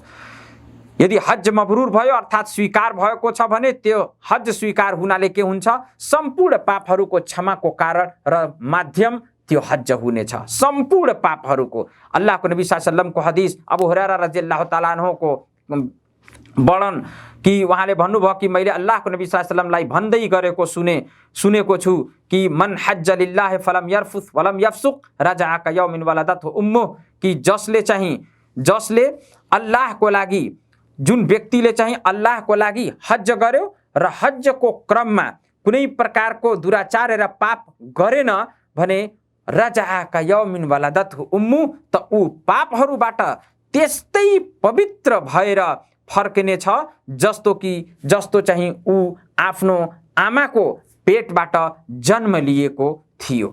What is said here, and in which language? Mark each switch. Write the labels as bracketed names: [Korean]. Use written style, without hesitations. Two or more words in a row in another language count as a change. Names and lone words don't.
[Nepali] यदि हज मब्रुर भयो अर्थात् स्वीकार भएको छ भने त्यो हज स्वीकार हुनाले के हुन्छ? सम्पूर्ण पापहरूको क्षमाको कारण र माध्यम त्यो हज हुनेछ, सम्पूर्ण पापहरूको। अल्लाहको नबी [Arabic] صلى الله عليه وسلم [Nepali] हदिस अबू हुरैरा [Arabic] رضي الله تعالى عنه [Nepali] वर्णन कि उहाँले भन्नुभयो कि मैले अल्लाहको नबी [Arabic] صلى الله عليه وسلم [Nepali] भन्दै गरेको सुनेको छु कि [Arabic] من حج لله فلم يرفث ولم يفسق رجع كيوم ولدته أمه, [Nepali] कि जसले अल्लाहको लागि, जुन व्यक्तिले चाहिँ अल्लाहको लागि हज गर्यो र हजको क्रममा कुनै प्रकारको दुराचार र पाप गरेन भने [Arabic] رجع كيوم ولدته أمه, [Nepali] त ऊ पापहरूबाट त्यस्तै पवित्र भएर फर्किनेछ जस्तो चाहिँ ऊ आफ्नो आमाको पेटबाट जन्म लिएको थियो।